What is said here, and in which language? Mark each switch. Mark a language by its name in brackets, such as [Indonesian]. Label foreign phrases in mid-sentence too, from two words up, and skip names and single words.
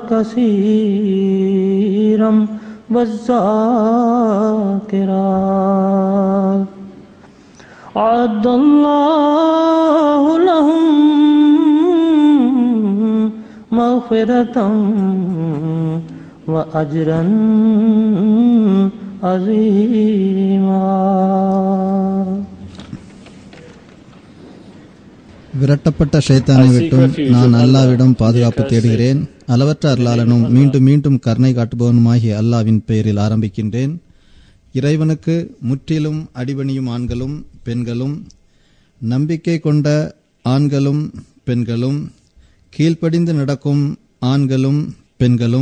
[Arabic] كثيرا والذاكرات أعد الله لهم مغفرة وأجرا عظيما. [Tamil] விரட்டப்பட்ட ஷைத்தானை விட்டும் நான் அல்லாவிடம் பாதுகாப்பு தேடுகிறேன். அளவற்ற அருளாளனும் மீண்டும் மீண்டும் கருணை காட்டுபவனுமாகிய அல்லாவின் பெயரில் ஆரம்பிக்கின்றேன். இறைவனுக்கு முற்றிலும் அடிபணியும் ஆண்களும் பெண்களும், நம்பிக்கை கொண்ட ஆண்களும் பெண்களும், கீழ்ப்படிந்து நடக்கும் ஆண்களும் பெண்களும்,